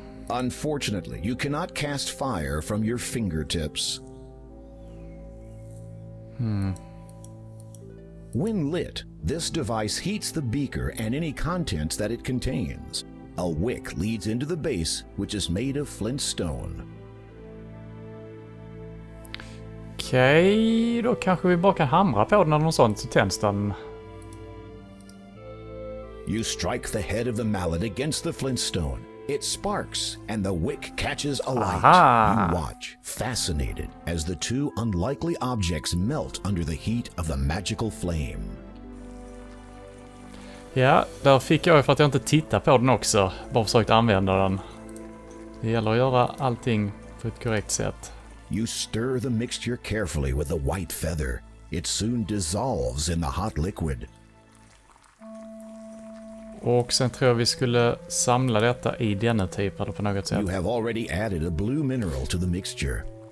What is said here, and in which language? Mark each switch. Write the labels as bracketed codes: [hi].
[en] Unfortunately, you cannot cast fire from your fingertips. When lit, this device heats the beaker and any contents that it contains. A wick leads into the base, which is made of flint stone. [sv] Okej, då kanske vi bara kan hamra på den eller något sånt, så tänds den. [en] You strike the head of the mallet against the flint stone. It sparks, and the wick catches alight. Aha. You watch, fascinated, as the two unlikely objects melt under the heat of the magical flame. [sv] Ja, där fick jag för att jag inte tittar på den också. Bara försökt använda den. Det gäller att göra allting på ett korrekt sätt. [en] You stir the mixture carefully with the white feather. It soon dissolves in the hot liquid. [sv] Och sen tror jag vi skulle samla detta i denna typ på något sätt. [en] You have already added a blue mineral to the mixture.